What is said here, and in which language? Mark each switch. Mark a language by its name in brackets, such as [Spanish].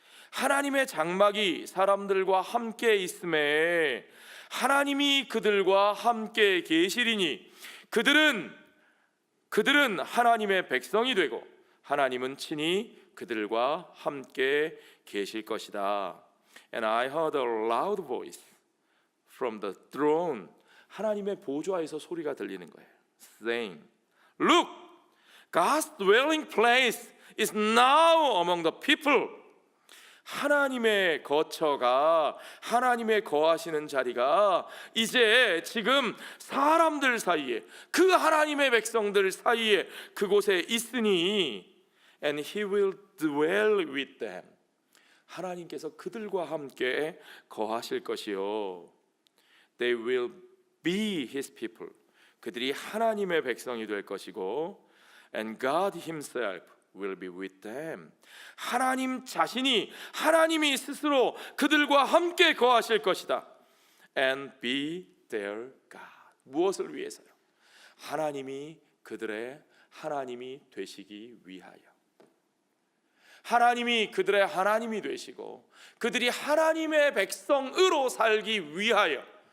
[Korean] 하나님의 장막이 사람들과 함께 있음에 하나님이 그들과 함께 계시리니 그들은 하나님의 백성이 되고 하나님은 친히 그들과 함께 계실 것이다. [English] And I heard a loud voice from the throne. [Korean] 하나님의 보좌에서 소리가 들리는 거예요. [English] Saying, Look, God's dwelling place is now among the people. [Korean] 하나님의 거처가, 하나님의 거하시는 자리가 이제 지금 사람들 사이에, 그 하나님의 백성들 사이에 그곳에 있으니 [English] And He will dwell with them. [Korean] 하나님께서 그들과 함께 거하실 것이요 [English] They will be His people. [Korean] 그들이 하나님의 백성이 될 것이고 [English] And God Himself will be with them. [Korean] 하나님 자신이, 하나님이 스스로 그들과 함께 거하실 것이다. [English] And be their God. [Korean] 무엇을 위해서요? 하나님이 그들의 하나님이 되시기 위하여. 하나님이 그들의 하나님이 되시고 그들이 하나님의 백성으로 살기 위하여.